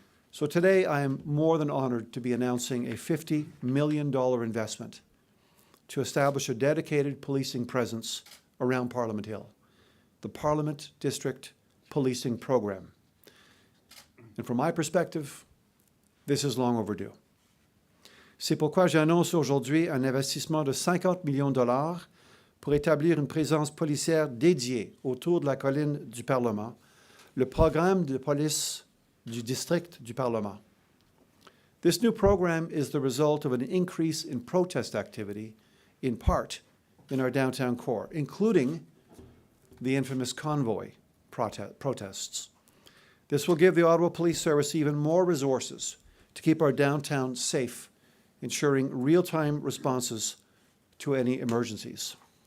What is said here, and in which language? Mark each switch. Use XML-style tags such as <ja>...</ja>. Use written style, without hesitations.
<en>So today I am more than honored to be announcing a $50 million investment to establish a dedicated policing presence around Parliament Hill, the Parliament District Policing Program. And from my perspective, this is long overdue.</en> <fr>C'est pourquoi j'annonce aujourd'hui un investissement de 50 millions de dollars pour établir une présence policière dédiée autour de la colline du Parlement, le programme de police du district du Parlement.</fr> <en>This new program is the result of an increase in protest activity, in part in our downtown core, including the infamous convoy protests. This will give the Ottawa Police Service even more resources to keep our downtown safe, ensuring real-time responses to any emergencies.</en>